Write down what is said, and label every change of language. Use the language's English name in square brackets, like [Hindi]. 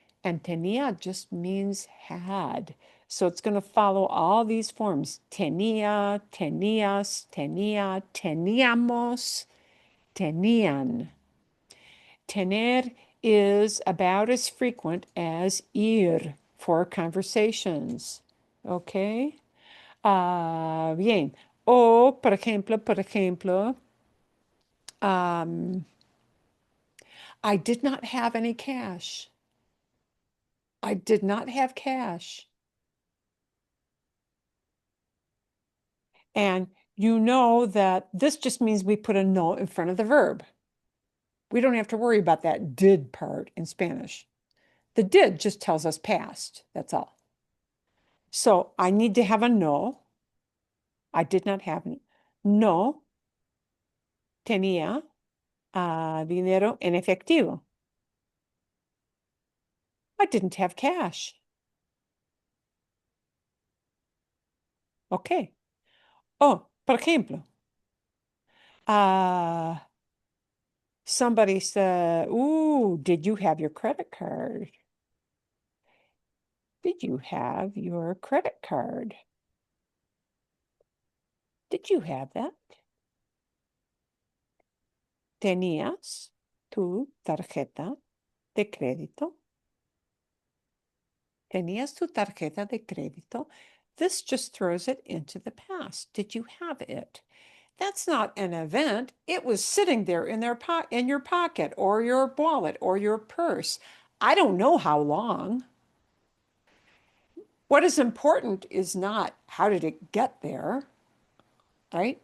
[English] And tenía just means had. So it's going to follow all these forms. [Spanish] Tenía, tenías, tenía, teníamos, tenían. [English] Tener is about as frequent as ir for conversations. Okay? [Spanish] Bien. O, por ejemplo, [English] I did not have any cash. I did not have cash. And you know that this just means we put a no in front of the verb. We don't have to worry about that did part in Spanish. The did just tells us past, that's all. So I need to have a no. I did not have any. [Spanish] No tenía dinero en efectivo. [English] I didn't have cash. Okay. [Spanish] Oh, por ejemplo, [English] somebody said, ooh, did you have your credit card? Did you have your credit card? Did you have that? [Spanish] ¿Tenías tu tarjeta de crédito? ¿Tenías tu tarjeta de crédito? [English] This just throws it into the past. Did you have it? That's not an event. It was sitting there in your pocket or your wallet or your purse. I don't know how long. What is important is not how did it get there, right?